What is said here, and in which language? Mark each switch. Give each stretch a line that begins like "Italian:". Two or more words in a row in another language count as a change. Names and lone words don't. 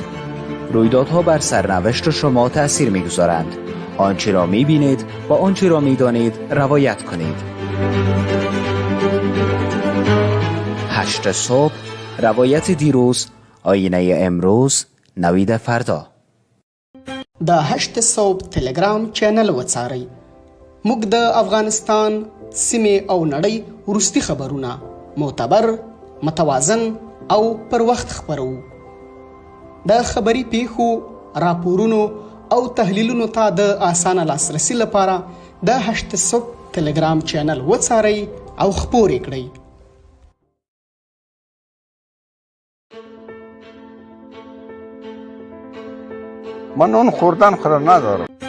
Persian: رویدادها بر سرنوشت شما تأثیر می‌گذارند. آنچه را می‌بینید و آنچه را می‌دانید روایت کنید. 8 صبح، روایت دیروز، آینه امروز، نوید فردا.
Pashto: د 8 صبح ټلګرام چینل وڅارئ. موږ د افغانستان، سیمې او نړۍ وروستي خبرونه معتبر، متوازن او پر وخت خبرو. د خبري پیښو، راپورونو او تحلیلونو ته د اسانه لاسرسي لپاره د 8 صبح ټلګرام چینل وڅارئ او خپور کړئ.
Persian: من اون خوردن ندارم.